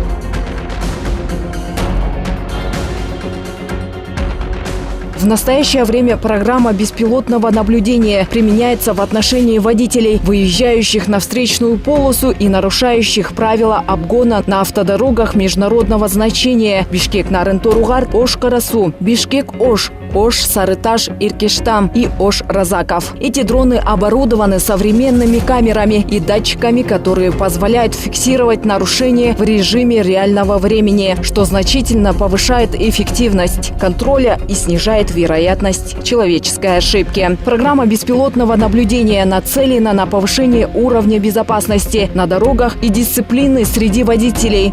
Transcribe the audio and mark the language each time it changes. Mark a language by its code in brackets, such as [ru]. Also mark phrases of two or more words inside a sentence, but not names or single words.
[ru] В настоящее время программа беспилотного наблюдения применяется в отношении водителей, выезжающих на встречную полосу и нарушающих правила обгона на автодорогах международного значения Бишкек-Нарын-Торугар, Ош-Карасу, Бишкек-Ош, Ош-Сарыташ, Иркештам и Ош-Разаков. Эти дроны оборудованы современными камерами и датчиками, которые позволяют фиксировать нарушения в режиме реального времени, что значительно повышает эффективность контроля и снижает вероятность человеческой ошибки. Программа беспилотного наблюдения нацелена на повышение уровня безопасности на дорогах и дисциплины среди водителей.